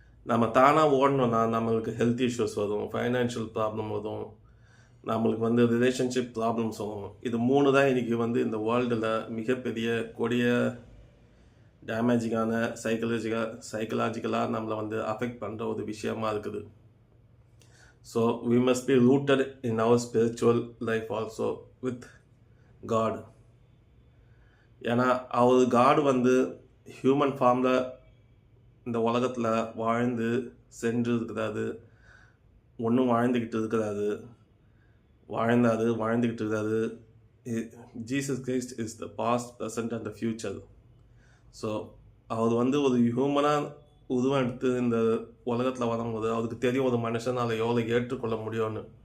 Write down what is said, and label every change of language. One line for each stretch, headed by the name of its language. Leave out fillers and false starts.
Tamil: நம்ம தானாக ஓடணுன்னா நம்மளுக்கு ஹெல்த் இஷ்யூஸ் வரும், ஃபைனான்ஷியல் ப்ராப்ளம் வரும், நம்மளுக்கு வந்து ரிலேஷன்ஷிப் ப்ராப்ளம்ஸ் வரும். இது 3 தான் இன்றைக்கி வந்து இந்த வேர்ல்டில் மிகப்பெரிய கொடிய டேமேஜிங்கான சைக்கலாஜிக்கலாக நம்மளை வந்து அஃபெக்ட் பண்ணுற ஒரு விஷயமா இருக்குது.
English: So we must be rooted in our spiritual life also with God.
Tamil: ஏன்னா காட் வந்து ஹியூமன் ஃபார்மில் இந்த உலகத்தில் வாழ்ந்து சென்று இருக்கிறாரு, ஒன்றும் வாழ்ந்துக்கிட்டு இருக்கிறாரு, வாழ்ந்துக்கிட்டு இருக்காரு.
English: Jesus Christ is the past, present and the future.
Tamil: So அவர் வந்து ஒரு ஹியூமனாக உருவம் எடுத்து இந்த உலகத்தில் வரும்போது அவருக்கு தெரியும் ஒரு மனுஷனால் எவ்வளோ ஏற்றுக்கொள்ள முடியும்னு.